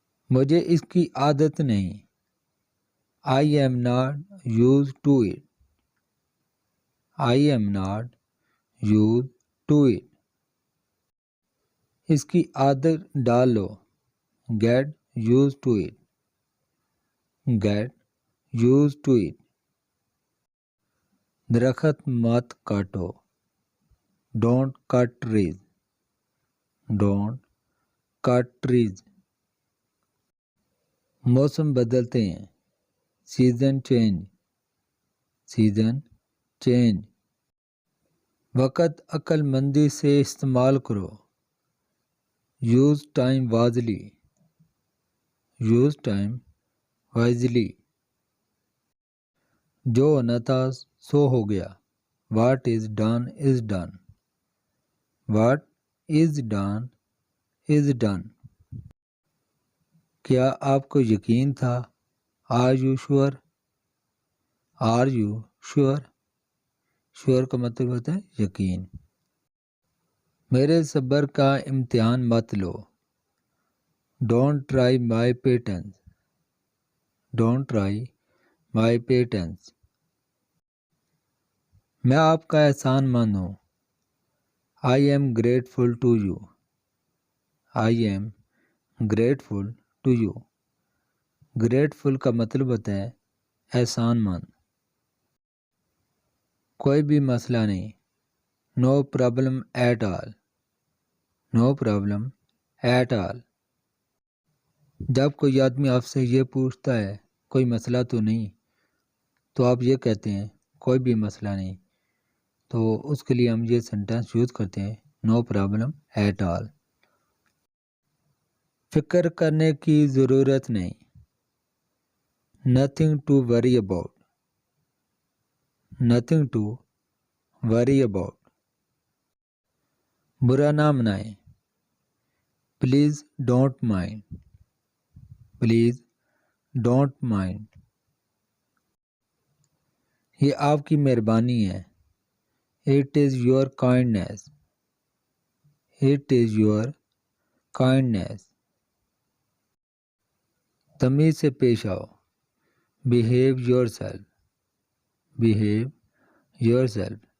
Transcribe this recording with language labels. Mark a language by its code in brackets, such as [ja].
[ur] مجھے اس کی عادت نہیں۔ [en] I am not used to it۔ I am not used to it۔ [ur] اس کی عادت ڈال لو۔ [en] Get used to it۔ Get used to it۔ [ur] درخت مت کاٹو۔ [en] Don't cut trees۔ Don't cut trees۔ [ur] موسم بدلتے ہیں۔ [en] season change, season change. [ur] وقت عقل مندی سے استعمال کرو. [en] Use time wisely, use time wisely. [ur] جو ہونا تھا سو ہو گیا. [en] What is done is done, what is done is done. [ur] کیا آپ کو یقین تھا؟ [en] Are you sure, are you sure. [ur] Sure کا مطلب ہوتا ہے یقین. میرے صبر کا امتحان مت لو. [en] Don't try my patience, don't try my patience. [ur] میں آپ کا احسان مند ہوں. [en] I am grateful to you, I am grateful to you. [ur] Grateful کا مطلب ہوتا ہے احسان مند. کوئی بھی مسئلہ نہیں. [en] No problem at all, no problem at all. [ur] جب کوئی آدمی آپ سے یہ پوچھتا ہے کوئی مسئلہ تو نہیں، تو آپ یہ کہتے ہیں کوئی بھی مسئلہ نہیں، تو اس کے لیے ہم یہ سینٹینس یوز کرتے ہیں [en] No problem at all. [ur] فکر کرنے کی ضرورت نہیں. [en] Nothing to worry about, nothing to worry about. [ur] برا نہ منائیں. [en] Please don't mind, please don't mind. [ur] یہ آپ کی مہربانی ہے. [en] It is your kindness, it is your kindness. [ur] تمیز سے پیش آؤ. [en] Behave yourself, behave yourself.